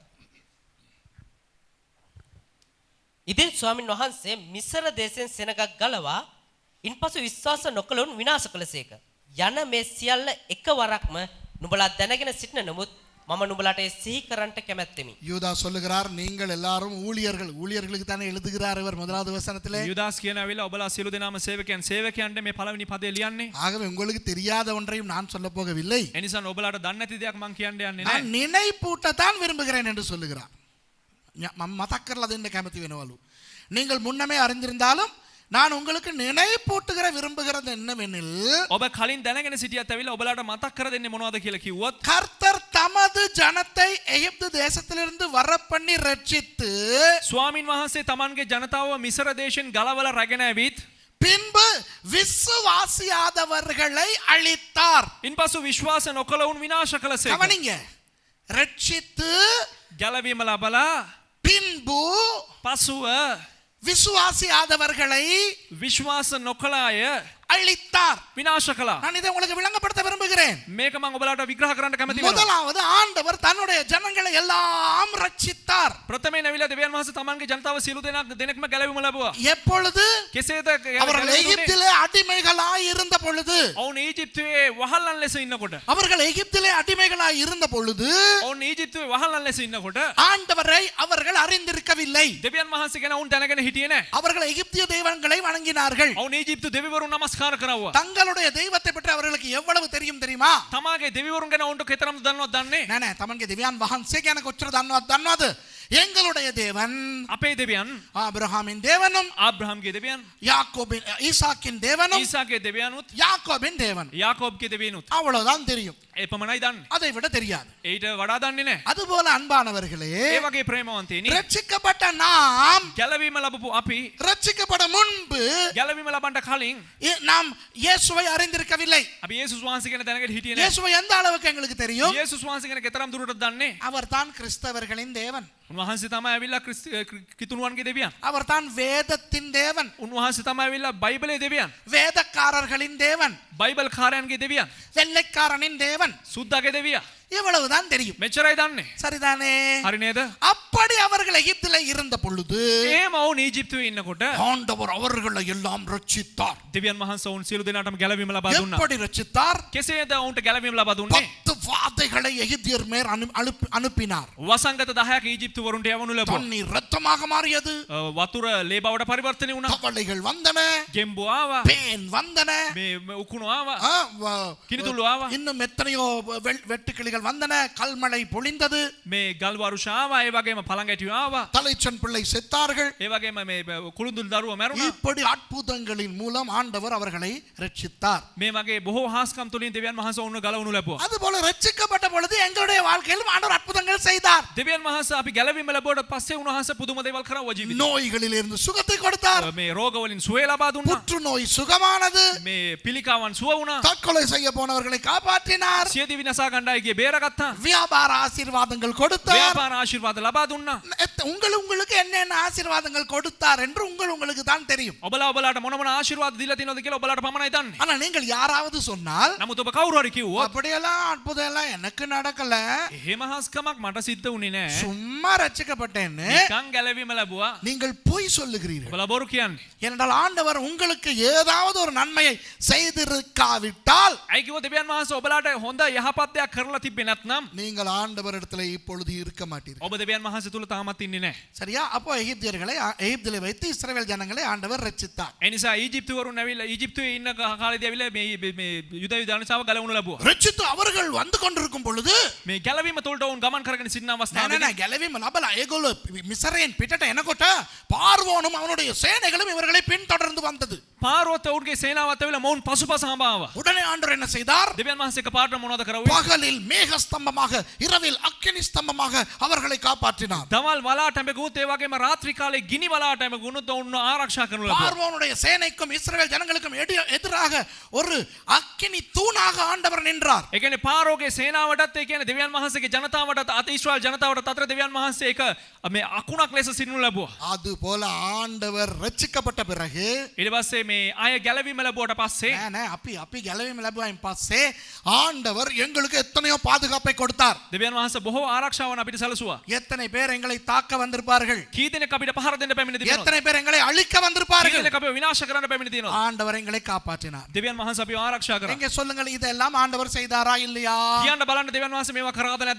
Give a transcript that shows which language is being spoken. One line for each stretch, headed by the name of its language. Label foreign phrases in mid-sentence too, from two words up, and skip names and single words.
Sinhala: ඉදින් ස්වාමින් වහන්සේ මිසර දේශයෙන් සෙනගක් ගලවා ඉන්පසු විශ්වාස නොකළවුන් විනාශ කළසේක. යන මේ සියල්ල එකවරක්ම නුඹලා දැනගෙන සිටින නමුත් මම නුඹලාට සිහි කරන්නට කැමැත්තෙමි.
Tamil: யூதா சொல்லுகிறார், நீங்கள் எல்லாரும் ஊழியர்கள். ஊழியர்களுக்கு தானே எழுதுகிறார் இவர் முதலாவது வசனத்திலே.
Sinhala: යුදාස් කියන ඇවිල්ලා ඔබලා සියලු දෙනාම සේවකයන් සේවකයන්ට මේ පළවෙනි පදේ ලියන්නේ.
Tamil: ஆகவே உங்களுக்கு தெரியாத ஒன்றையும் நான் சொல்ல போகவில்லை.
Sinhala: ඒ නිසා ඔබලාට දන්නේ නැති දෙයක් මං කියන්න යන්නේ
Tamil: நான்
Sinhala: නැහැ.
Tamil: நினைப்பூட்டத்தான் விரும்புகிறேன் என்று சொல்லுகிறார்.
Sinhala: மதக் කරලා දෙන්න කැමති වෙනවලු.
Tamil: நீங்கள் முன்னமே அறிந்திருந்தாலும் நான் உங்களுக்கு நினைப்பூட்டுகிற விரும்புகிறது என்னவெனில்,
Sinhala: ඔබ කලින් දැනගෙන සිටියත් ඇවිල්ලා ඔබලාට මතක් කර දෙන්නේ මොනවද කියලා කිව්වොත්,
Tamil: கர்த்தர் தமது ஜனத்தை எகிப்து தேசத்திலிருந்து வரப்பண்ணி ரட்சித்து
Sinhala: ස්වාමින් වහන්සේ තමන්ගේ ජනතාව මිසර දේශෙන් ගලවලා රැගෙන ඇවිත්
Tamil: பின்பு விசுவாசியாதவர்களை அழித்தார்.
Sinhala: ඉන්පසු විශ්වාස නොකළවුන් විනාශ කළසේක.
Tamil: கவனிங்க, ரட்சித்து
Sinhala: ගැලවීම ලබලා
Tamil: பின்பு
Sinhala: පසුව
Tamil: விசுவாசியாதவர்களை
Sinhala: විශ්වාස නොකළ අය
Tamil: அழித்தார்.
Sinhala: විනාශ කළා.
Tamil: நான் இதை உங்களுக்கு விளங்கப்படுத்த விரும்புகிறேன்.
Sinhala: මේක මම ඔබලාට විග්‍රහ කරන්න කැමති වෙනවා.
Tamil: முதலாவது, ஆண்டவர் தன்னுடைய ஜனங்களை எல்லாம் ரட்சித்தார்.
Sinhala: ප්‍රථමයෙන් ඇවිල්ලා දෙවියන් වහන්සේ තමන්ගේ ජනතාව සියලු දෙනෙක්ම ගැලවීම ලැබුවා.
Tamil: எப்பொழுது?
Sinhala: කෙසේද
Tamil: அவர்கள்
Sinhala: ගැලවුනේ?
Tamil: எகிப்திலே அடிமைகளாய் இருந்த பொழுது.
Sinhala: ඔවුන් ඊජිප්තුවේ වහල්ලන් ලෙස ඉන්නකොට.
Tamil: அவர்கள் எகிப்திலே அடிமைகளாய் இருந்த பொழுது
Sinhala: ඔවුන් ඊජිප්තුවේ වහල්ලන් ලෙස ඉන්නකොට
Tamil: ஆண்டவரை அவர்கள் அறிந்திருக்கவில்லை.
Sinhala: දෙවියන් වහන්සේ ගැන ඔවුන් දැනගෙන හිටියේ නැහැ.
Tamil: அவர்கள் எகிப்திய தெய்வங்களை வணங்கினார்கள்.
Sinhala: ඔවුන් ඊජිප්තු දෙවිවරුන් නමස්කාර කරවුවා.
Tamil: தங்களுடைய தெய்வத்தை பற்றி அவர்களுக்கு எவ்வளவு தெரியும் தெரியுமா?
Sinhala: තමාගේ දෙවිවරුන් ගැන ඔවුන්ට කෙතරම් දන්නවද දන්නේ? නෑ නෑ, තමන්ගේ දෙවියන් වහන්සේ ගැන කොච්චර දන්නවද?
Tamil: எங்களுடைய தேவன்
Sinhala: අපේ දෙවියන්,
Tamil: ஆபிரகாமின் தேவனும்
Sinhala: ආබ්‍රහම්ගේ දෙවියන්,
Tamil: யாக்கோபின் ஈசாக்கின் தேவனும்
Sinhala: ඊසාගේ දෙවියනුත්,
Tamil: யாக்கோபின் தேவன்,
Sinhala: යාකෝබ්ගේ දෙවියනුත්
Tamil: அவ்வளவுதான் தெரியும்.
Sinhala: ඒ පමණයි දන්නේ.
Tamil: அதை விட தெரியாது.
Sinhala: ඊට වඩා දන්නේ නැහැ.
Tamil: அதுபோல அன்பானவர்களே,
Sinhala: ඒ වගේ ප්‍රේමවන්තයනි,
Tamil: ரட்சிக்கப்பட்ட நாம்
Sinhala: ගැලවීම ලැබපු අපි
Tamil: ரட்சிக்கப்பட முன்பு
Sinhala: ගැලවීම ලබන්න කලින්
Tamil: நாம் இயேசுவை அறிந்திருக்கவில்லை.
Sinhala: අපි යේසුස් වහන්සේ ගැන දැනගෙන හිටියේ නැහැ.
Tamil: இயேசுவை எந்த அளவுக்கு எங்களுக்கு தெரியும்?
Sinhala: යේසුස් වහන්සේ ගැන කෙතරම් දුරටද දන්නේ?
Tamil: அவர்தான் கிறிஸ்தவர்களின் தேவன்.
Sinhala: උන්වහන්සේ තමයි ඇවිල්ලා කිතුණුවන්ගේ දෙවියන්.
Tamil: அவர்தான் வேதத்தின் தேவன்.
Sinhala: උන්වහන්සේ තමයි ඇවිල්ලා බයිබලයේ දෙවියන්.
Tamil: வேதக்காரர்களின் தேவன்.
Sinhala: බයිබල් කාරයන්ගේ දෙවියන්.
Tamil: வெள்ளைக்காரனின் தேவன்.
Sinhala: සුද්දාගේ දෙවියා.
Tamil: இவ்வளவுதான் தெரியும்.
Sinhala: මෙච්චරයි දන්නේ.
Tamil: சரிதானே?
Sinhala: හරි නේද?
Tamil: அப்படி அவர்கள் எகிப்திலே இருந்த பொழுது
Sinhala: එහෙම ඔවුන් ඊජිප්තුවේ ඉන්නකොට
Tamil: ஆண்டவர் அவர்களை எல்லாம் ரட்சித்தார்.
Sinhala: දෙවියන් වහන්සේ ඔවුන් සියලු දෙනාටම ගැලවීම ලබා දුන්නා.
Tamil: எப்படி ரட்சித்தார்?
Sinhala: කෙසේද ඔවුන්ට ගැලවීම ලබා දුන්නේ?
Tamil: 10 வாதைகளை எகிப்தியர் மேல் அனுப்பினார்.
Sinhala: වසංගත 10ක් ඊජිප්තු වරුන්ට යවනු ලැබුවා.
Tamil: தண்ணீர் ரத்தமாக மாறியது.
Sinhala: වතුර ලේ බවට පරිවර්තනය වුණා.
Tamil: தவளைகள் வந்தன,
Sinhala: ගෙම්බෝ ආවා.
Tamil: பேன் வந்தன,
Sinhala: මේ උකුණු ආවා. කිනිතුළු ආවා.
Tamil: இன்னும் எத்தனையோ வெட்டுக்கிளிகள் வந்தன, கல்மழை பொழிந்தது.
Sinhala: මේ ගල් වරුෂ ආවා. ඒ වගේම පළඟැටියෝ ආවා.
Tamil: தலைச்சன் பிள்ளை செத்தார்கள்.
Sinhala: ඒ වගේම මේ කුළුඳුල් දරුවෝ මැරුණා.
Tamil: இப்படி அற்புதங்களின் மூலம் ஆண்டவர் அவர்களை ரட்சித்தார்.
Sinhala: මේ වගේ බොහෝ හාස්කම් තුලින් දෙවියන් වහන්සේ ඔවුන්ව ගලවනු ලැබුවා.
Tamil: அதுபோல ரட்சிக்கப்பட்ட பொழுது எங்களுடைய வாழ்க்கையிலும் ஆண்டவர் அற்புதங்கள் செய்தார்.
Sinhala: දෙවියන් වහන්සේ අපි ගැලවීම ලැබුවට පස්සේ උන්වහන්සේ පුදුම දේවල් කරා ජීවිතේ.
Tamil: நோய்களில் இருந்து சுகத்தை கொடுத்தார்.
Sinhala: මේ රෝග වලින් සුවය ලබා දුන්නා.
Tamil: புற்றுநோய் சுகமானது.
Sinhala: මේ පිළිකාවන් සුව වුණා.
Tamil: தற்கொலை செய்ய போனவர்களை காப்பாற்றினார்.
Sinhala: සියදිවි විනාශා ගණ්ඩායි ගියේ බේරගත්තා.
Tamil: வியாபார ஆசீர்வாதங்கள் கொடுத்தார்.
Sinhala: ව්‍යාපාර ආශිර්වාද ලබා දුන්නා.
Tamil: உங்களுக்கு என்னென்ன ஆசீர்வாதங்கள் கொடுத்தார் என்று உங்களுக்கு தான் தெரியும்.
Sinhala: ඔබලාට මොන මොන ආශිර්වාද දීලා තියෙනවද කියලා ඔබලාට පමණයි දන්නේ.
Tamil: ஆனா நீங்கள் யாராவது சொன்னால்
Sinhala: නමුත් ඔබ කවුරු හරි කිව්වොත්
Tamil: அப்படியெல்லாம் அற்புதம் எல்லாம் எனக்கு நடக்கல,
Sinhala: එහෙම හාස්කමක් මට සිද්ධ වුණේ නැහැ.
Tamil: சும்மா ரட்சிக்கப்பட்டேன்னு
Sinhala: නිකන් ගැලවීම ලැබුවා.
Tamil: நீங்கள் பொய் சொல்லுகிறீர்கள்.
Sinhala: ඔබලා බොරු කියන්නේ.
Tamil: ஏனென்றால் ஆண்டவர் உங்களுக்கு ஏதாவது ஒரு நன்மையை செய்திருக்காவிட்டால்
Sinhala: ඇයි කිව්වොත් දෙවියන් වහන්සේ ඔබලාට හොඳ යහපත් දෙයක් කරලා තිබ්බේ නැත්නම්
Tamil: நீங்கள் ஆண்டவரிடத்தில் இப்பொழுது இருக்க மாட்டீர்கள்.
Sinhala: ඔබ දෙවියන් වහන්සේ තුල තාමත් ඉන්නේ නැහැ.
Tamil: சரியா? அப்போ எகிப்திலே வைத்து இஸ்ரவேல் ஜனங்களை ஆண்டவர் ரட்சித்தார்.
Sinhala: ඒ නිසා ඊජිප්තු වරුන් ඇවිල්ලා ඊජිප්තුවේ ඉන්න කාලේදී ඇවිල්ලා මේ යුද ජනතාව ගලවනු ලැබුවා.
Tamil: ரட்சித்து அவர்கள் வந்து கொண்டிருக்கும் பொழுது
Sinhala: මේ ගැලවීම තුලට වුන් ගමන් කරගෙන සිටින අවස්ථාවේ නෑ ගැලවීම ලබලා ඒගොල්ලෝ මිස්රයෙන් පිටට එනකොට
Tamil: பார்வோனும் அவனுடைய சேனைகளும் இவர்களை பின்தொடர்ந்து வந்தது.
Sinhala: පාරෝත් ඔවුන්ගේ සේනාවත් ඇවිල්ලා මොවුන් පසුපස හඹාවා.
Tamil: உடனே ஆண்டவர் என்ன செய்தார்?
Sinhala: දෙවියන් වහන්සේ එකපාරට මොනවද කරවුවේ?
Tamil: பகலில் மேக ஸ்தம்பமாக, இரவில் அக்கினி ஸ்தம்பமாக அவர்களை காப்பாற்றினார்.
Sinhala: දවල් වලාට හැමගුත් ඒ වගේම රාත්‍රී කාලේ ගිනි වලාට හැමගුණුත් ඔවුන් ආරක්ෂා කරනු ලැබුවා.
Tamil: பார்வோனுடைய சேனைக்கும் இஸ்ரவேல் ஜனங்களுக்கும் எதிராக ஒரு அக்கினி தூணாக ஆண்டவர் நின்றார்.
Sinhala: ඒ කියන්නේ පාරෝගේ සේනාවටත් ඒ කියන්නේ දෙවියන් වහන්සේගේ ජනතාවටත් අත ඊශ්‍රායල් ජනතාවට අතර දෙවියන් වහන්සේ එක මේ අකුණක් ලෙස සිටිනු ලැබුවා.
Tamil: அது போல ஆண்டவர் ரட்சிக்கப்பட்ட பிறகு
Sinhala: ඊට පස්සේ මේ අය ගැලවීම ලැබුවට පස්සේ නෑ අපි ගැලවීම ලැබුවායින් පස්සේ
Tamil: ஆண்டவர் எங்களுக்கு எத்தனையோ பாதுகாப்பை கொடுத்தார்.
Sinhala: දෙවියන් වහන්සේ බොහෝ ආරක්ෂාවන් අපිට සැලසුවා.
Tamil: எத்தனை பேர் எங்களை தாக்க வந்திருப்பார்கள்?
Sinhala: කී දෙනෙක් අපිට පහර දෙන්න පැමිණ තිබෙනවද?
Tamil: எத்தனை பேர் எங்களை அழிக்க
Sinhala: කී
Tamil: வந்திருப்பார்கள்?
Sinhala: දෙනෙක් අපිව විනාශ කරන්න පැමිණ තියෙනවද?
Tamil: ஆண்டவர் எங்களை காப்பாற்றினார்.
Sinhala: දෙවියන් වහන්සේ අපිව ආරක්ෂා කරා.
Tamil: எங்க சொல்லுங்கள், இதெல்லாம் ஆண்டவர் செய்தாரா இல்லையா?
Sinhala: කියන්න බලන්න දෙවියන් වහන්සේ මේවා කරාද නැද්ද